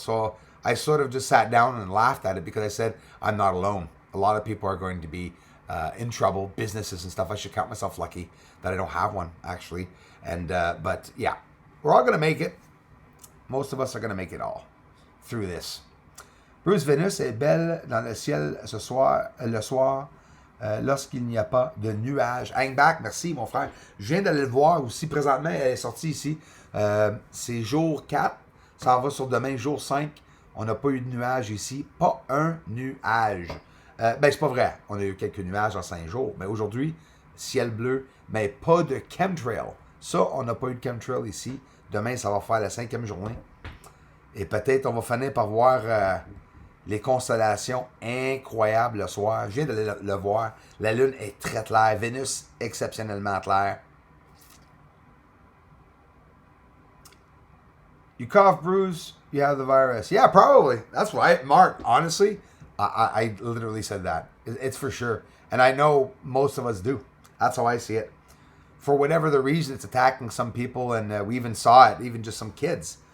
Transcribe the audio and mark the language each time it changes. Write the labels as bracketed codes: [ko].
[en] So I sort of just sat down and laughed at it because I said, I'm not alone. A lot of people are going to be in trouble, businesses and stuff. I should count myself lucky that I don't have one, actually. But yeah, we're all going to make it. Most of us are going to make it all through this. [fr] Bruce, Vénus est belle dans le ciel ce soir, le soir, lorsqu'il n'y a pas de nuages. [en] Hang back, [fr] merci mon frère. Je viens d'aller le voir aussi présentement, elle est sortie ici. C'est jour 4, ça va sur demain, jour 5. On n'a pas eu de nuages ici, pas un nuage. C'est pas vrai, on a eu quelques nuages en 5 jours, mais aujourd'hui, ciel bleu, mais pas de chemtrail. Ça, on n'a pas eu de chemtrail ici. Demain, ça va faire la 5e journée. Et peut-être on va finir par voir les constellations incroyables le soir. Je viens de le voir. La Lune est très claire. Vénus, exceptionnellement claire. [en] You cough, Bruce, you have the virus. Yeah, probably. That's right. Mark, honestly, I literally said that. It's for sure. And I know most of us do. That's how I see it. For whatever the reason, it's attacking some people, and we even saw it, even just some kids.